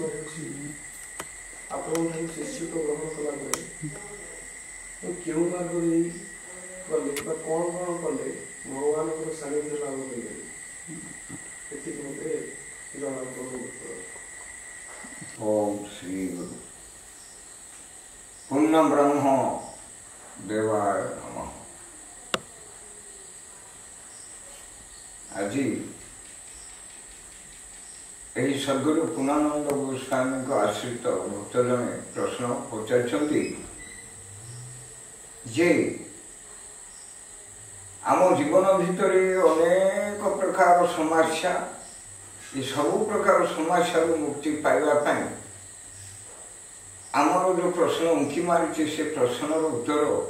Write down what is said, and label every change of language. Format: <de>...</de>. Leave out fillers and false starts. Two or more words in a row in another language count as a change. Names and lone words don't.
<or>ଆପଣଙ୍କ ଶିଷ୍ୟତ୍ୱ ଗ୍ରହଣ କଲା ପରେ କେଉଁ ମାର୍ଗ ଦେଇ ଗଲେ ବା କ'ଣ କ'ଣ କଲେ ଭଗବାନଙ୍କର ସାନ୍ନିଧ୍ୟ ଲାଭ କରିପାରିବେ ଏତିକି ମୋତେ ଜଣା ପଡ଼ିବ।</or> <sa>ओम श्री गुरु पुण्य ब्रह्म देवाय नमः।</sa> <or>ଆଜ ଯହି ସଦ୍ଗୁରୁ ପୂର୍ଣ୍ଣାନନ୍ଦ ଗୋସ୍ୱାମୀ କୁ ଆଶ୍ରିତ ଭକ୍ତ ଜନେ ପ୍ରଶ୍ନ ପଚାରି ଯେ ଆମ ଜୀବନ ଭିତର ଅନେକ ପ୍ରକାର ସମସ୍ୟା ଏ ସବୁ ପ୍ରକାର ସମସ୍ୟା ମୁକ୍ତି ପାଇବା ଆମର ଯୋ ପ୍ରଶ୍ନ ଉଙ୍କି ମାରି ସେ ପ୍ରଶ୍ନର ଉତ୍ତର</or>